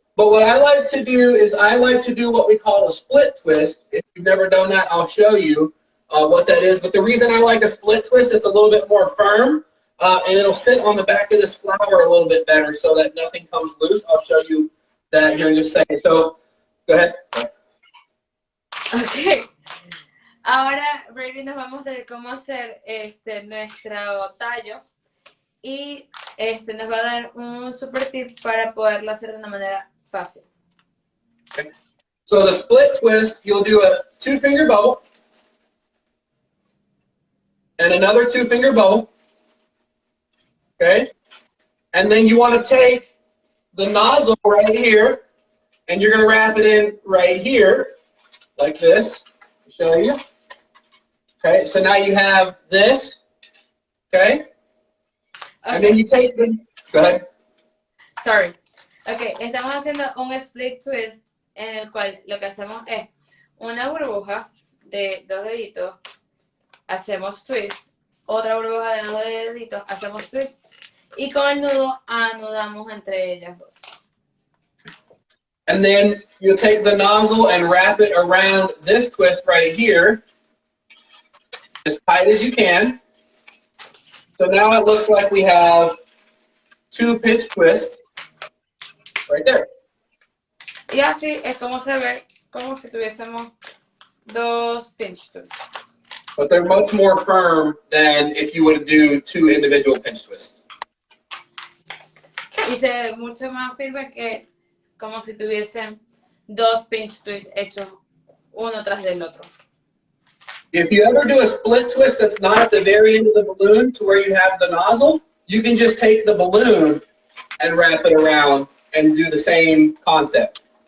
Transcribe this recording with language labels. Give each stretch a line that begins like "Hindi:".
English: But what I like to do is I like to do what we call a split twist. If you've never done that, I'll show you what that is. But the reason I like a split twist, it's a little bit more firm. And it'll sit on the back of this flower a little bit better so that nothing comes loose. I'll show you that here in just a second. So, go ahead.
Spanish: Ok, ahora Brady nos va a mostrar cómo hacer nuestro tallo y nos va a dar un super tip para poderlo hacer de una manera fácil.
English: Okay. So the split twist, you'll do a 2-finger bubble and another 2-finger bubble. Okay, and then you want to take the nozzle right here, and you're going to wrap it in right here, like this. I'll show you. Okay, so now you have this. Okay, and then you take the. Go ahead. Sorry.
Spanish: Ok, estamos haciendo un split twist en el cual lo que hacemos es una burbuja de 2 deditos, hacemos twist, otra burbuja de 2 deditos, hacemos twist, y con el nudo anudamos entre ellas 2.
English: And then you'll take the nozzle and wrap it around this twist right here, as tight as you can. So now it looks like we have 2 pinch twists right there.
Spanish: Y así es como se ve, como si tuviésemos 2 pinch twists.
English: But they're much more firm than if you would do 2 individual pinch twists.
Spanish: Y se ve mucho más firme que como si tuviesen 2 pinch twists hechos uno tras del otro.
English: If you ever do a split twist that's not at the very end of the balloon to where you have the nozzle, you can just take the balloon and wrap it around and do the same concept.